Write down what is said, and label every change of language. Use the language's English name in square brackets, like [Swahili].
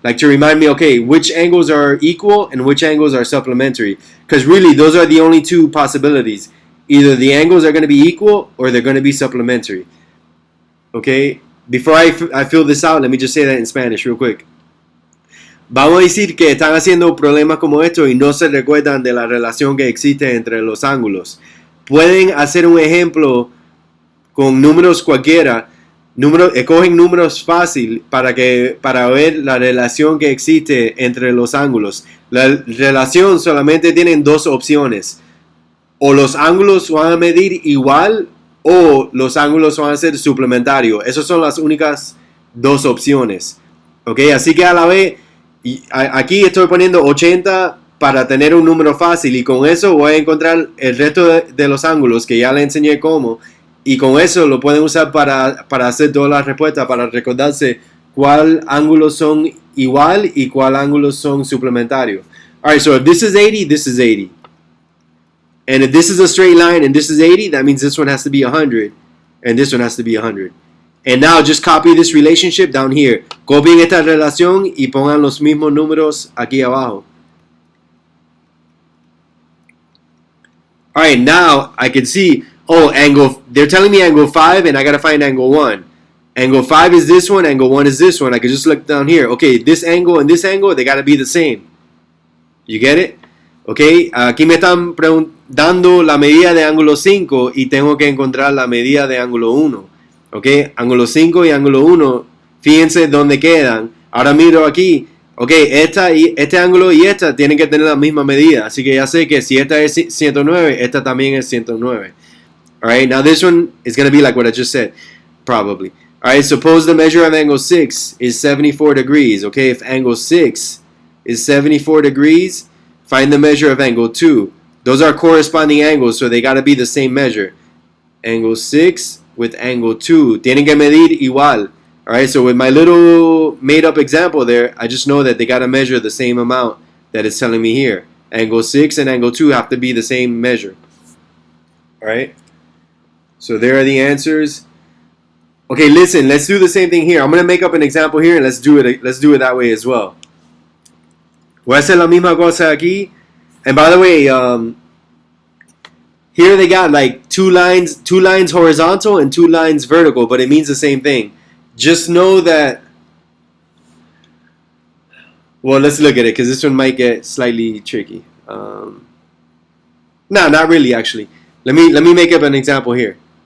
[English] Like to remind me, okay, which angles are equal and which angles are supplementary. Because really, those are the only two possibilities. Either the angles are going to be equal or they're going to be supplementary. Okay, before I fill this out, let me just say that in Spanish real quick. [Spanish] Vamos a decir que están haciendo problemas como estos y no se recuerdan de la relación que existe entre los ángulos. Pueden hacer un ejemplo con números cualquiera, escogen números fácil para ver la relación que existe entre los ángulos. La relación solamente tienen dos opciones. O los ángulos van a medir igual o los ángulos van a ser suplementarios. Esas son las únicas dos opciones. ¿Ok? Así que a la vez, aquí estoy poniendo 80 para tener un número fácil y con eso voy a encontrar el resto de los ángulos que ya le enseñé cómo. Y con eso lo pueden usar para hacer todas las respuestas, para recordarse cuál ángulos son igual y cuál ángulos son suplementarios. [English] Alright, so if this is 80, this is 80. And if this is a straight line and this is 80, that means this one has to be 100. And this one has to be 100. And now just copy this relationship down here. [Spanish] Copien esta relación y pongan los mismos números aquí abajo. [English] Alright, now I can see... Oh, they're telling me angle 5 and I gotta find angle 1. Angle 5 is this one, angle 1 is this one. I can just look down here. Okay, this angle and this angle, they gotta be the same. You get it? [Spanish] Okay, aquí me están dando la medida de ángulo 5 y tengo que encontrar la medida de ángulo 1. Okay, ángulo 5 y ángulo 1, fíjense dónde quedan. Ahora miro aquí. Okay, este ángulo y esta tienen que tener la misma medida. Así que ya sé que si esta es 109, esta también es 109. [English] Alright, now this one is going to be like what I just said, probably. Alright, suppose the measure of angle 6 is 74 degrees. Okay, if angle 6 is 74 degrees, find the measure of angle 2. Those are corresponding angles, so they got to be the same measure. Angle 6 with angle 2. [Spanish] Tienen que medir igual. [English] Alright, so with my little made-up example there, I just know that they got to measure the same amount that it's telling me here. Angle 6 and angle 2 have to be the same measure. Alright? So there are the answers. Okay, listen, let's do the same thing here. I'm going to make up an example here and let's do it that way as well. [Spanish] Voy a hacer la misma cosa aquí. [English] And by the way, here they got like two lines horizontal and 2 lines vertical, but it means the same thing. Just know that, well, let's look at it because this one might get slightly tricky. No, not really actually. Let me make up an example here.